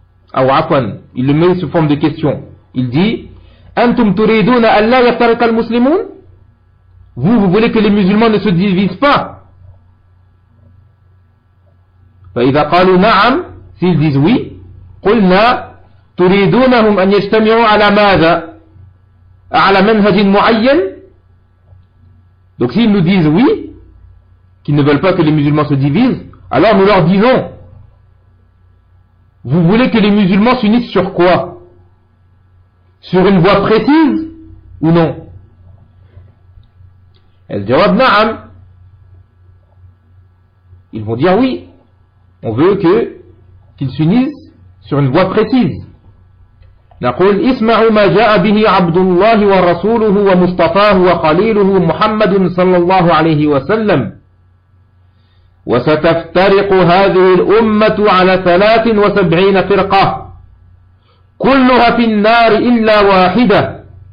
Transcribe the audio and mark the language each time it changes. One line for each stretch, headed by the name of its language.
Arabic: أو عفوا،
French: il le met sous forme de question. Il dit:
Arabic: أنتم تريدون أن لا يفترق المسلمون.
French: Vous voulez que les musulmans ne se divisent pas.
Arabic: فإذا قالوا نعم،
French: s'ils disent oui،
Arabic: قلنا تريدونهم أن يجتمعوا على ماذا؟ على منهج معين.
French: Donc s'ils nous disent oui, qu'ils ne veulent pas que les musulmans se divisent, alors nous leur disons: vous voulez que les musulmans s'unissent sur quoi? Sur une voie précise ou non?
Arabic: الجواب نعم.
French: Ils vont dire oui. On veut qu'ils s'unissent sur une voie précise.
Arabic: نقول اسمعوا ما جاء به عبد الله ورسوله ومصطفاه وخليله محمد صلى الله عليه وسلم وستفترق هذه الأمة على 73 فرقة كلها في النار إلا واحدة